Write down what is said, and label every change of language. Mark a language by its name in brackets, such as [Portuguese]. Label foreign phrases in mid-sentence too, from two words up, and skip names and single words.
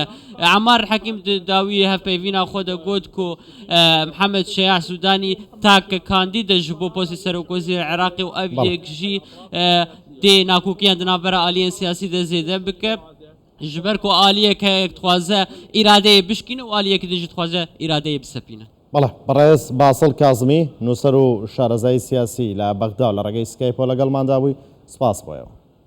[Kurdish] Emar Hekîm di dawiyê hevpeyvîna xwe de got ku Mihemed Şiya Sudanî tak kandîd e ji bo postê Serokkozîrê Iraqê û ev yek jî dê nakokiyan di navbera aliyên siyasî de zêde bike ji ber ku aliyek heye dixwaze îradeyê bişkîne û aliyekî de jî dixwaze îradeyê bisepîne. [Central Kurdish] بەڵێ بەڕێز باسڵ کازمی نووسەر و شارەزای سیاسی لە بەغدا لە ڕێگەی سکایپۆ لەگەڵماندا بووی سپاس بۆیەوە.